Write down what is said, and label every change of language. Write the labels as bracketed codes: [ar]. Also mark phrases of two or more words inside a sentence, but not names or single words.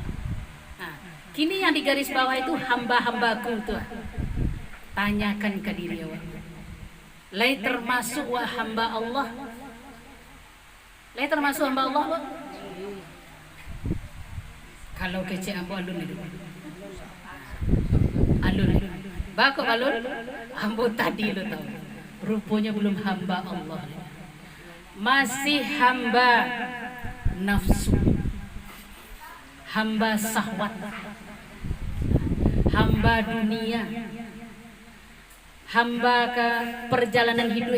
[id] Kini yang di garis bawah itu hamba-hambaku tuh. Tanyakan ke diri awak. [min] Lai termasuk wa hamba Allah? Lai termasuk hamba Allah? Kalau kecil ambo alun itu. Alun. Bakok alun. Ambo tadi lo tahu. [id] Rupanya belum hamba Allah. Masih hamba nafsu. Hamba syahwat. Hamba dunia. Hamba ke perjalanan hidup.